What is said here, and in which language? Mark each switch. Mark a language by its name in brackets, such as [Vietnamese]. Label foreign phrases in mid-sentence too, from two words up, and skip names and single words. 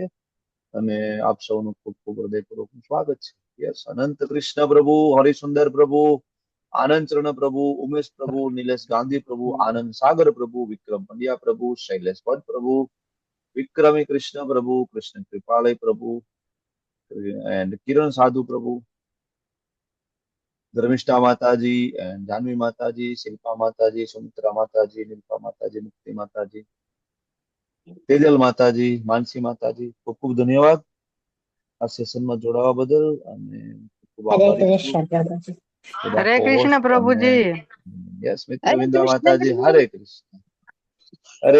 [Gujarati] અને આપ સૌનું ખૂબ ખૂબ હૃદયપૂર્વકનું સ્વાગત છે. યસ, અનંત કૃષ્ણ પ્રભુ, હરિસુંદર પ્રભુ, આનંદ ચરણ પ્રભુ, ઉમેશ પ્રભુ, નિલેશ ગાંધી પ્રભુ, આનંદ સાગર પ્રભુ, વિક્રમ પંડ્યા પ્રભુ, શૈલેષ ભટ્ટ પ્રભુ, વિક્રમી કૃષ્ણ પ્રભુ, કૃષ્ણ કૃપાલય પ્રભુ, [English] and Kiran Sadhu Prabhu, Dharmishta Mataji, and Janvi Mataji, Shilpa Mataji, Sumitra Mataji, Nilpa Mataji, Mukti Mataji, [Gujarati] તેજલ માતાજી, માનસી માતાજી, ખૂબ ખૂબ ધન્યવાદ આ સેશનમાં જોડાવા બદલ. અને ખૂબ હરે આભારી છું કૃષ્ણ પ્રભુજી. બધા હરે કૃષ્ણ co-host અને પ્રભુજી. યસ મિત્ર હરે વિંદા કૃષ્ણ માતાજી, પ્રભુ. હરે કૃષ્ણ. હરે